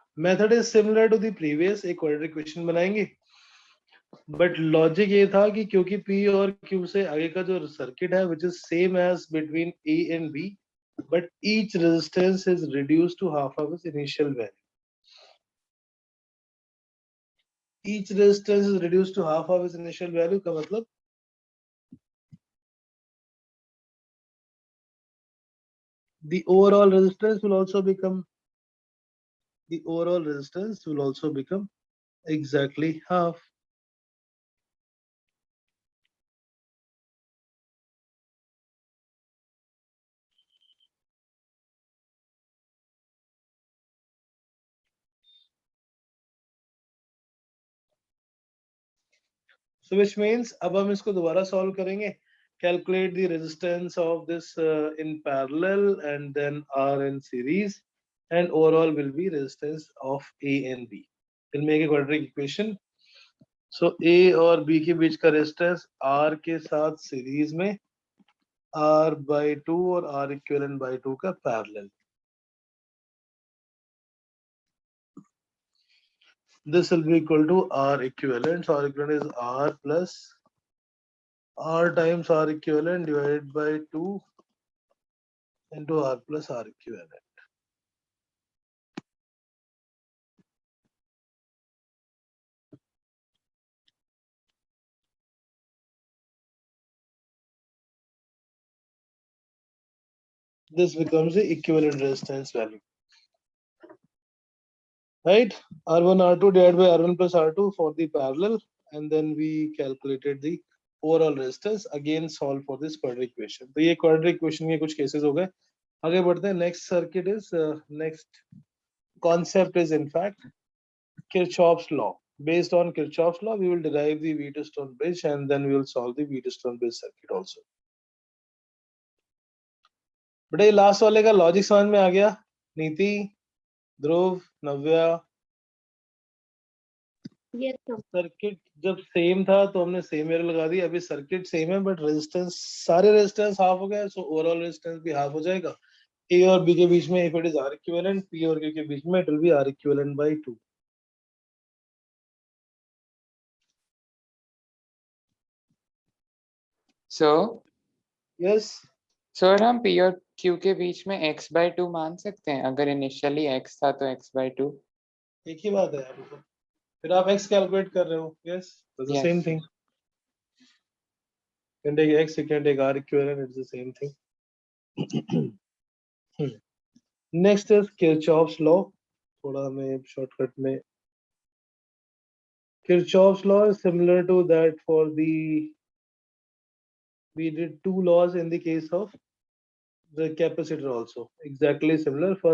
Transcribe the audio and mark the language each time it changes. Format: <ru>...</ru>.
<en>method is similar to the previous,</en> <hi>एक quadratic equation बनाएंगे, but logic ये था कि क्योंकि P और Q से आगे का जो सर्किट है</hi> <en>Which is same as between A and B, but each resistance is reduced to half of its initial value. Each resistance is reduced to half of its initial value</en> <hi>का मतलब</hi> <en>the overall resistance will also become exactly half. So which means</en> <hi>अब हम इसको दोबारा solve करेंगे।</hi> <en>Calculate the resistance of this in parallel and then R in series, and overall will be resistance of A and B. We'll make a quadratic equation.</en> <hi>So A और B के बीच का resistance R के साथ series में R by 2 और R equivalent by 2 का parallel.</hi> <en>This will be equal to R equivalent. So R equivalent is R plus R times R equivalent divided by 2 into R plus R equivalent. This becomes the equivalent resistance value. Right? R1 R2 divided by R1 plus R2 for the parallel, and then we calculated the overall resistance. Again solve for this quadratic equation.</en> <hi>तो ये quadratic equation के कुछ cases हो गए। आगे बढ़ते हैं।</hi> <en>Next circuit is next concept is in fact Kirchhoff's law. Based on Kirchhoff's law, we will derive the Wheatstone bridge and then we will solve the Wheatstone bridge circuit also.</en> <hi>बेटा ये last वाले का logic समझ में आ गया? नीति, ध्रुव, नव्या,</hi> <en>Yes, sir.</en> <hi>Circuit जब same था तो हमने सेम एरर लगा दी। अभी सर्किट सेम है बट रेजिस्टेंस, सारे रेजिस्टेंस हाफ हो गए, सो ओवरऑल रेजिस्टेंस भी हाफ हो जाएगा। ए और बी के बीच में if it is are equivalent, P और क्यू के बीच में it will be are equivalent bye 2।</hi> <en>So, yes,</en> <hi>sir हम P और Q के बीच में x by 2 मान सकते हैं? अगर इनिशियली x था तो x by 2। एक ही बात है यहाँ पे तो। फिर आप x कैलकुलेट कर रहे हो,</hi> <en>yes, that's the same Yes. thing. You can take x, you can take r equivalent, it's the same thing. Next is Kirchhoff's law.</en> <hi>थोड़ा हमें</hi> <en>shortcut में Kirchhoff's law is similar to that for the, we did two laws in the case of the capacitor also, exactly similar.</en>